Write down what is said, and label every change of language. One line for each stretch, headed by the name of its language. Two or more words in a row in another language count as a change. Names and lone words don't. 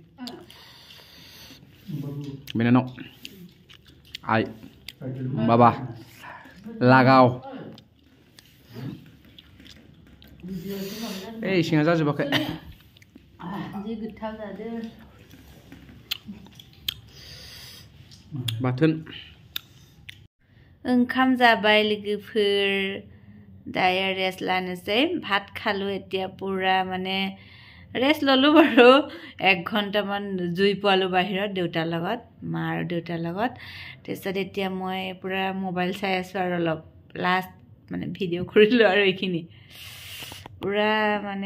Bodo: बिनानाव आइ बाबा लागाव सिङा जाजोबाखै बाथोन ओंखाम जाबाय लोगोफोर दायो रेस्ट लानोसै भात खालो
Assamese: এতিয়া পুৰা মানে ৰেষ্ট ললো বাৰু 1 ঘণ্টামান জুই পোৱালো বাহিৰত দেউতাৰ লগত মা আৰু দেউতাৰ লগত তাৰপিছত এতিয়া মই পুৰা মোবাইল চাই আছো আৰু অলপ লাষ্ট মানে ভিডিঅ' কৰিলো আৰু এইখিনি পুৰা মানে